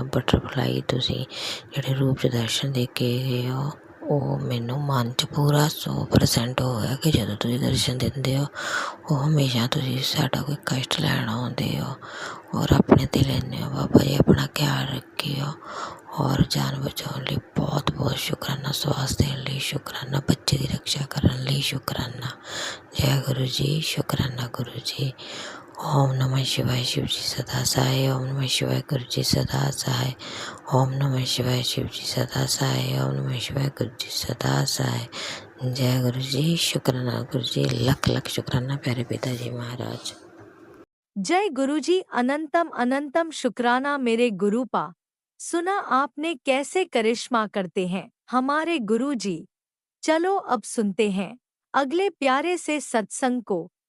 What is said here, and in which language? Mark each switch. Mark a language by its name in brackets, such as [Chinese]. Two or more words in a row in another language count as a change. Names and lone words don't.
[Punjabi] ਬਟਰਫਲਾਈ ਤੁਸੀਂ ਜਿਹੜੇ ਰੂਪ 'ਚ ਦਰਸ਼ਨ ਦੇ ਕੇ ਗਏ ਹੋ, ਉਹ ਮੈਨੂੰ ਮਨ 'ਚ ਪੂਰਾ 100% ਹੋਇਆ ਕਿ ਜਦੋਂ ਤੁਸੀਂ ਦਰਸ਼ਨ ਦਿੰਦੇ ਹੋ ਉਹ ਹਮੇਸ਼ਾ ਤੁਸੀਂ ਸਾਡਾ ਕੋਈ ਕਸ਼ਟ ਲੈਣ ਆਉਂਦੇ ਹੋ ਔਰ ਆਪਣੇ 'ਤੇ ਲੈਂਦੇ ਹੋ। ਬਾਬਾ ਜੀ ਆਪਣਾ ਖਿਆਲ ਰੱਖਿਓ ਔਰ ਜਾਨ ਬਚਾਉਣ ਲਈ ਬਹੁਤ ਬਹੁਤ ਸ਼ੁਕਰਾਨਾ। ਸਵਾਸ ਦੇਣ ਲਈ ਸ਼ੁਕਰਾਨਾ, ਬੱਚੇ ਦੀ ਰਕਸ਼ਾ ਕਰਨ ਲਈ ਸ਼ੁਕਰਾਨਾ। ਜੈ ਗੁਰੂ ਜੀ, ਸ਼ੁਕਰਾਨਾ ਗੁਰੂ ਜੀ। [Hindi] ओम नमः शिवाय शिव जी सदा सहाय। ओम नमः शिवाय गुरु जी सदा सहाय। ओम नमः शिवाय शिव जी सदा सहाय। ओम नमः शिवाय गुरु जी सदा सहाय। जय गुरु जी, शुक्राना गुरु जी, लख लख शुक्राना प्यारे पिताजी महाराज। जय गुरु जी, अनंतम अनंतम शुक्राना मेरे गुरु पा। सुना आपने कैसे करिश्मा करते हैं हमारे गुरु जी। चलो अब सुनते हैं अगले प्यारे से सत्संग को।